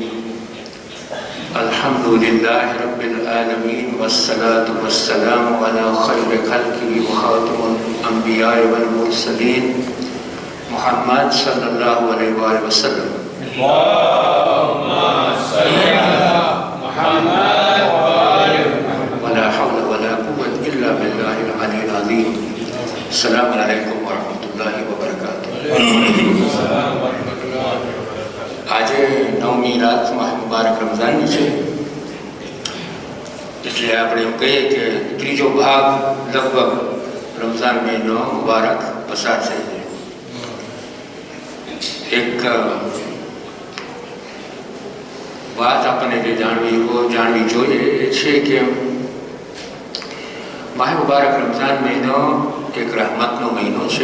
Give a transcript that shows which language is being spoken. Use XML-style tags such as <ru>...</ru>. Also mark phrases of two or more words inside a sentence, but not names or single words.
<ar>الحمد لله رب العالمين والصلاة والسلام على خير خلقه وخاتم الأنبياء والمرسلين محمد صلى الله عليه وآله وسلم. اللهم صل على محمد وآل محمد. ولا حول ولا قوة إلا بالله العلي العظيم. السلام عليكم ورحمة الله وبركاته.</ar> <gu>આજે નવમી રાત માહ મુબારક રમઝાનની છે, એટલે આપણે એમ કહીએ કે ત્રીજો ભાગ લગભગ રમઝાન મહિનો મુબારક પસાર થઈ જાય. એક વાત આપણને જે જાણવી જોઈએ એ છે કે માહ મુબારક રમઝાન મહિનો એક રહમતનો મહિનો છે.</gu>